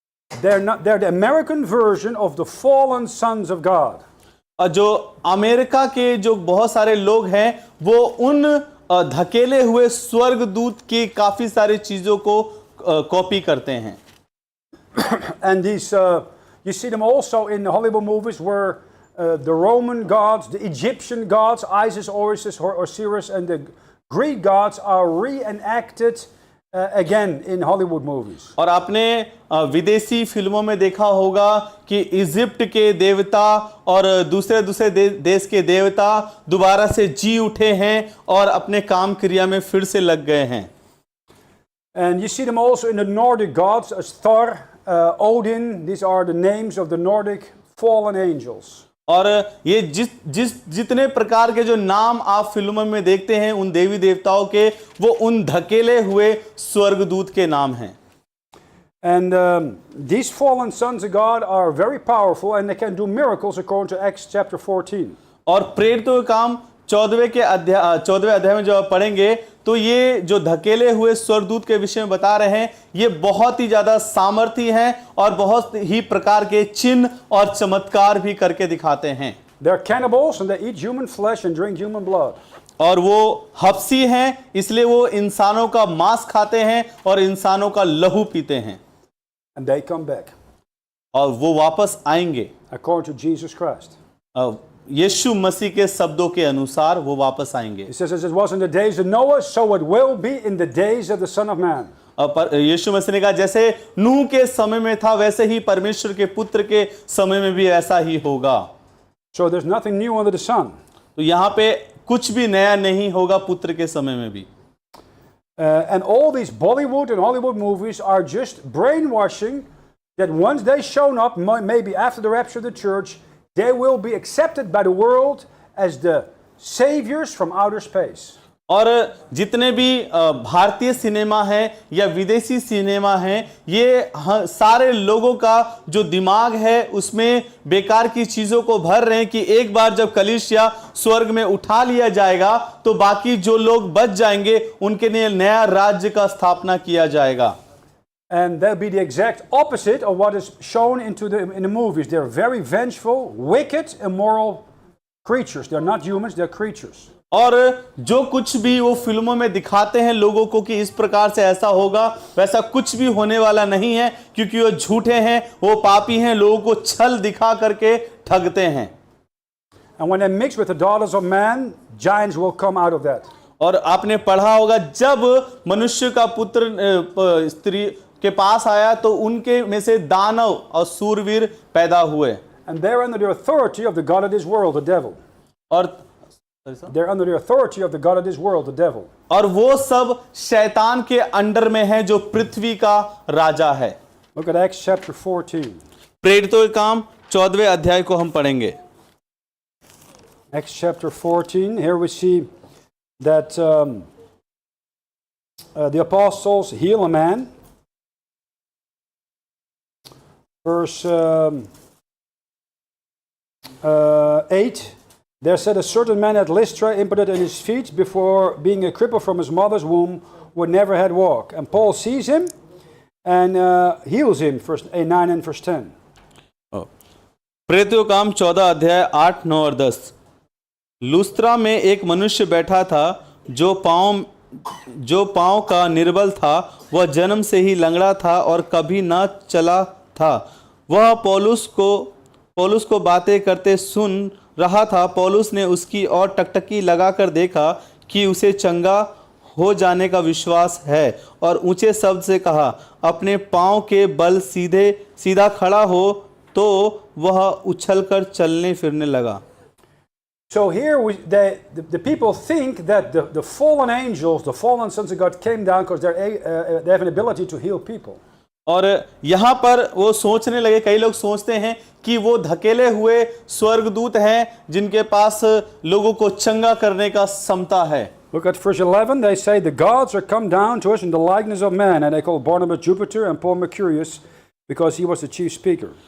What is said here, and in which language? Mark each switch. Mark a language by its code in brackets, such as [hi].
[en] They're the American version of the fallen sons of God. [hi] और जो America के जो बहुत सारे लोग हैं वो उन धकेले हुए स्वर्गदूत की काफी सारी चीजों को कॉपी करते हैं. [en] And these you see them also in the Hollywood movies where the Roman gods, the Egyptian gods, Isis, Osiris, and the Greek gods are reenacted again in Hollywood movies. [hi] और आपने विदेशी फिल्मों में देखा होगा कि इजिप्ट के देवता और दूसरे देश के देवता दोबारा से जी उठे हैं और अपने काम क्रिया में फिर से लग गए हैं. [en] And you see them also in the Nordic gods as Thor, Odin. These are the names of the Nordic fallen angels. [hi] और ये जितने प्रकार के जो नाम आप फिल्मों में देखते हैं उन देवी देवताओं के, वो उन धकेले हुए स्वर्गदूत के नाम हैं. [en] And these fallen sons of God are very powerful and they can do miracles according to Acts chapter 14. [hi] और प्रेरितों का काम 14वें अध्याय में जब आप पढ़ेंगे तो ये जो धकेले हुए स्वर्गदूत के विषय में बता रहे हैं, ये बहुत ही ज्यादा सामर्थी हैं और बहुत ही प्रकार के चिन्ह और चमत्कार भी करके दिखाते हैं. [en] They're cannibals and they eat human flesh and drink human blood. [hi] और वो हफ्सी हैं, इसलिए वो इंसानों का मांस खाते हैं और इंसानों का लहू पीते हैं. [en] And they come back. [hi] और वो वापस आएंगे. [en] According to Jesus Christ. [hi] यीशु मसीह के शब्दों के अनुसार वो वापस आएंगे. [en] It says, as it was in the days of Noah, so it will be in the days of the Son of Man. [hi] पर यीशु मसीह ने कहा जैसे नूह के समय में था वैसे ही परमेश्वर के पुत्र के समय में भी ऐसा ही होगा. [en] So there's nothing new under the sun. [hi] तो यहाँ पे कुछ भी नया नहीं होगा पुत्र के समय में भी. [en] And all these Bollywood and Hollywood movies are just brainwashing that once they shown up, maybe after the rapture of the church, they will be accepted by the world as the saviors from outer space. [hi] और जितने भी भारतीय cinema है या विदेशी cinema है, ये सारे लोगों का जो दिमाग है उसमें बेकार की चीजों को भर रहे हैं कि एक बार जब कलीसिया स्वर्ग में उठा लिया जाएगा तो बाकी जो लोग बच जाएंगे उनके लिए नया राज्य का स्थापना किया जाएगा. [en] And they'll be the exact opposite of what is shown in the movies. They're very vengeful, wicked, immoral creatures. They're not humans, they're creatures. [hi] और जो कुछ भी वो फिल्मों में दिखाते हैं लोगों को कि इस प्रकार से ऐसा होगा, वैसा कुछ भी होने वाला नहीं है, क्योंकि वो झूठे हैं, वो पापी हैं, लोगों को छल दिखा करके ठगते हैं. [en] And when they mix with the daughters of man, giants will come out of that. [hi] और आपने पढ़ा होगा जब मनुष्य का पुत्र स्त्री के पास आया तो उनके में से दानव और सूरवीर पैदा हुए. [en] And they're under the authority of the god of this world, the devil. [hi] और [en] they're under the authority of the god of this world, the devil. [hi] और वो सब शैतान के अंडर में है जो पृथ्वी का राजा है. [en] Look at Acts chapter 14. [hi] प्रेरितों के काम 14वें अध्याय को हम पढ़ेंगे. [en] Acts chapter 14. Here we see that the apostles heal a man. verse 8, there said a certain man at Lystra, impotent in his feet, before being a cripple from his mother's womb, would never had walk. And Paul sees him and heals him, verse 9 and verse 10. [hi] प्रेरितों काम 14 अध्याय 8, 9 और 10। लुस्त्रा में एक मनुष्य बैठा था जो पांव का निर्बल था। वह जन्म से ही लंगड़ा था और कभी न चला था। वह पौलुस को बातें करते सुन रहा था। पौलुस ने उसकी ओर टकटकी लगाकर देखा कि उसे चंगा हो जाने का विश्वास है और ऊंचे शब्द से कहा, अपने पांव के बल सीधा खड़ा हो। तो वह उछलकर चलने फिरने लगा। [en] So here the people think that the fallen angels, the fallen sons of God came down because they have an ability to heal people. [hi] और यहाँ पर वो सोचने लगे, कई लोग सोचते हैं कि वो धकेले हुए स्वर्गदूत हैं जिनके पास लोगों को चंगा करने का क्षमता है। [en] Look at verse 11. They say the gods are come down to us in the likeness of man, and they call Barnabas Jupiter and Paul Mercurius because he was the chief speaker.